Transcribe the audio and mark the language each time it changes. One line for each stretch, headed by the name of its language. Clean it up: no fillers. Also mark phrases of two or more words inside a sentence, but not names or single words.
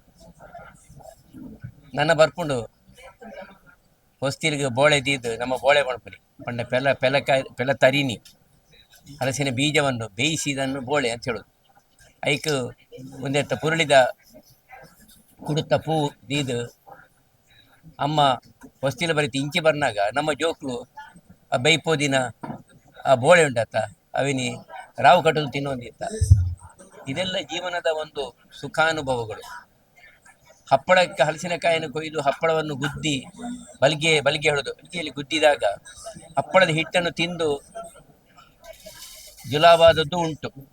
Tulu: ನನ್ನ ಬರ್ಪುಂಡು ಹೊಸ್ತಿಲಿಗೆ ಬೋಳೆ ದೀದು ನಮ್ಮ ಬೋಳೆ ಬಣ್ಪುರಿ ಪಂಡ ಪೆಲ ತರಿನಿ
Kannada: ಹಲಸಿನ ಬೀಜವನ್ನು ಬೇಯಿಸಿದನ್ನು ಬೋಳೆ ಅಂತ ಹೇಳೋದು.
Tulu: ಐಕ್ ಒಂದೆತ್ತ ಪುರುಳಿದ ಕುಡುತ್ತ ಪೂ ದೀದು ಅಮ್ಮ ಹೊಸ್ತಿಲ ಬರೀತಿ ಇಂಚಿ ಬರ್ನಾಗ ನಮ್ಮ ಜೋಕ್ಲು ಆ ಬೈಪೋದಿನ ಆ ಬೋಳೆ ಉಂಡತ್ತ ಅವಿನಿ ರಾವು ಕಟ್ಟಲು ತಿನ್ನೋದಿತ್ತ.
Kannada: ಇದೆಲ್ಲ ಜೀವನದ ಒಂದು ಸುಖಾನುಭವಗಳು. ಹಪ್ಪಳಕ್ಕೆ ಹಲಸಿನಕಾಯಿಯನ್ನು ಕೊಯ್ದು ಹಪ್ಪಳವನ್ನು ಗುದ್ದಿ ಬಲ್ಗೆ ಹೇಳೋದು, ಬಲ್ಗೆಯಲ್ಲಿ ಗುದ್ದಿದಾಗ ಹಪ್ಪಳದ ಹಿಟ್ಟನ್ನು ತಿಂದು ಜುಲಾಬಾದದ್ದು ಉಂಟು.